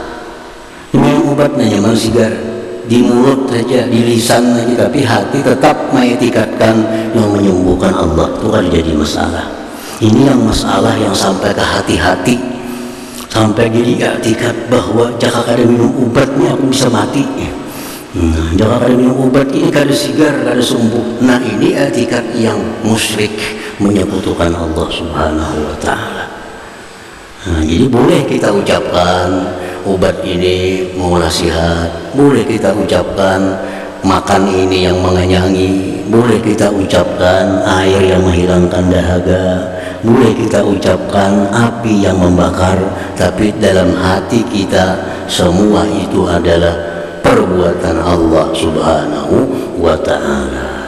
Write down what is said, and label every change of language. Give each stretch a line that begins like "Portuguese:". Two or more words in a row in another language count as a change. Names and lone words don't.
Indonesian: Ini obatnya nyaman sigar, di mulut saja, di lisan saja, tapi hati tetap mengetikatkan yang menyembuhkan Allah, itu kada jadi masalah. Ini yang masalah yang sampai ke hati-hati, sampai jadi etikat bahwa jika kada minum obatnya aku bisa mati. Jika kada minum obat ini kada sigar, kada sembuh. Nah, ini etikat yang musyrik, menyekutukan Allah
Arabic: سبحانه وتعالى.
Indonesian: Nah, jadi boleh kita ucapkan obat ini mengolah sihat, boleh kita ucapkan makan ini yang mengenyangi, boleh kita ucapkan air yang menghilangkan dahaga, boleh kita ucapkan api yang membakar, tapi dalam hati kita semua itu adalah perbuatan Allah
Arabic: سبحانه وتعالى.